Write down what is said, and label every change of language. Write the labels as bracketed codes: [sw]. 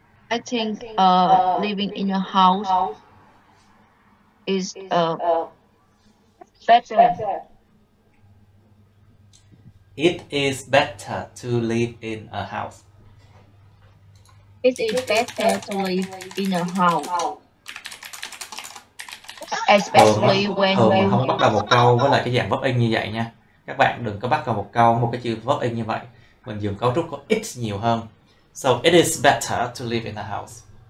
[en] I think living in a house is better. It is better to live in a house. It is better to live in a house. Especially when [vi] thường [en] you [vi] không bắt đầu một câu với lại cái dạng verb in như vậy nha. Các bạn đừng có bắt đầu một câu một cái chữ verb in như vậy. Mình dùng cấu trúc có it nhiều hơn. [en] So it is better to live in a house.